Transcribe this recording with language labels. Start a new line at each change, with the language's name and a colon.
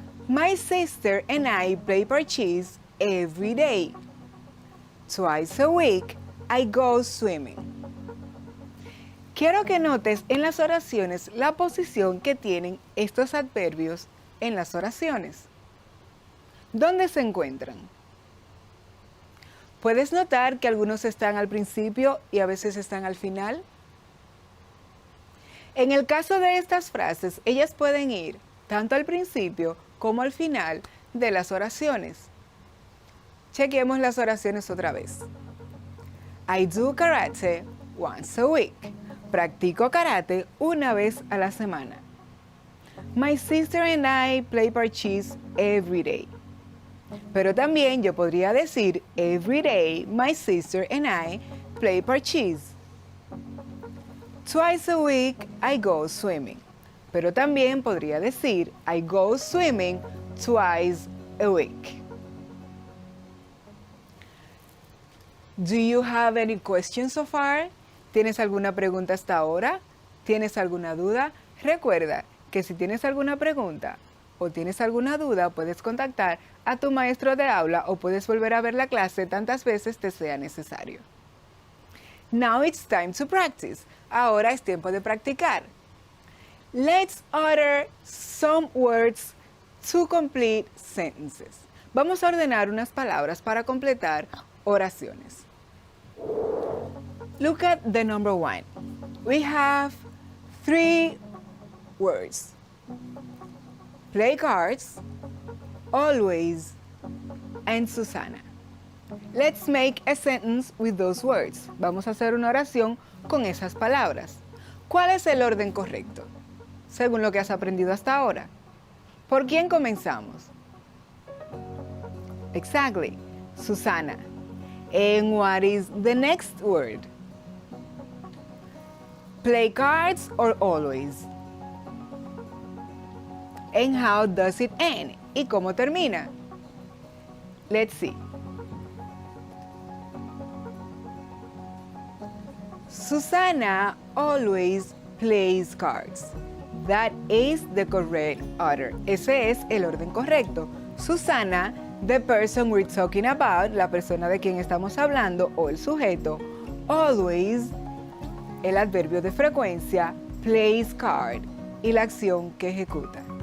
English: My sister and I play parches every day. Twice a week, I go swimming.
Spanish: Quiero que notes en las oraciones la posición que tienen estos adverbios en las oraciones. ¿Dónde se encuentran? ¿Puedes notar que algunos están al principio y a veces están al final? En el caso de estas frases, ellas pueden ir tanto al principio como al final de las oraciones. Chequemos las oraciones otra vez.
English: I do karate once a week.
Spanish: Practico karate una vez a la semana.
English: My sister and I play parches every day.
Spanish: Pero también yo podría decir
English: every day my sister and I play parches. Twice a week I go swimming.
Spanish: Pero también podría decir
English: I go swimming twice a week. Do you have any questions so far?
Spanish: ¿Tienes alguna pregunta hasta ahora? ¿Tienes alguna duda? Recuerda que si tienes alguna pregunta o tienes alguna duda, puedes contactar a tu maestro de aula o puedes volver a ver la clase tantas veces te sea necesario.
English: Now it's time to practice.
Spanish: Ahora es tiempo de practicar.
English: Let's utter some words to complete sentences.
Spanish: Vamos a ordenar unas palabras para completar oraciones.
English: Look at the number 1. We have 3 words. Play cards, always, and Susana. Let's make a sentence with those words.
Spanish: Vamos a hacer una oración con esas palabras. ¿Cuál es el orden correcto? Según lo que has aprendido hasta ahora. ¿Por quién comenzamos?
English: Exactly, Susana. And what is the next word? Play cards or always? And how does it end?
Spanish: ¿Y cómo termina?
English: Let's see. Susana always plays cards. That is the correct order.
Spanish: Ese es el orden correcto. Susana,
English: the person we're talking about,
Spanish: la persona de quien estamos hablando o el sujeto, always, el adverbio de frecuencia,
English: plays card
Spanish: y la acción que ejecuta.